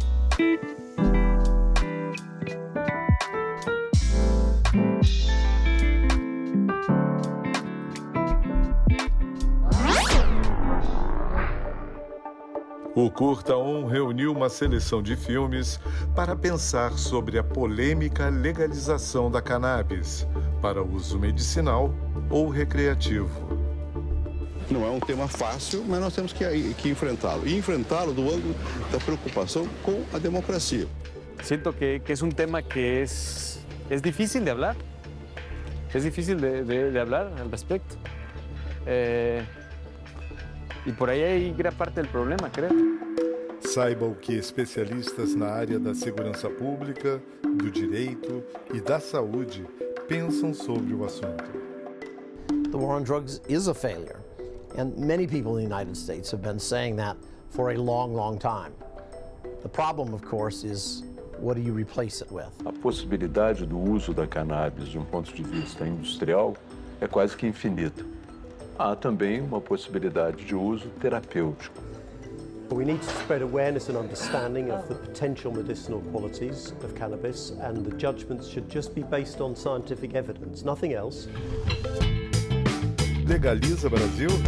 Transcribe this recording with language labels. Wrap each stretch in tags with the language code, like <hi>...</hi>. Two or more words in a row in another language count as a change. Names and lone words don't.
<pt>O Curta 1 reuniu uma seleção de filmes para pensar sobre a polêmica legalização da cannabis para uso medicinal ou recreativo. Não é um tema fácil, mas nós temos que enfrentá-lo. E enfrentá-lo do ângulo da preocupação com a democracia.</pt> <es>Siento que es un tema que es difícil de hablar. Es difícil de hablar al respecto. Y por ahí hay gran parte del problema, creo.</es> <pt>Saiba o que especialistas na área da segurança pública, do direito e da saúde pensam sobre o assunto.</pt> <en>The war on drugs is a failure, and many people in the United States have been saying that for a long, long time. The problem, of course, is what do you replace it with?</en> <pt>A possibilidade do uso da cannabis de um ponto de vista industrial é quase que infinita. Há também uma possibilidade de uso terapêutico.</pt> <en>We need to spread awareness and understanding of the potential medicinal qualities of cannabis, and the judgments should just be based on scientific evidence, nothing else.</en> <pt>Legaliza Brasil?</pt>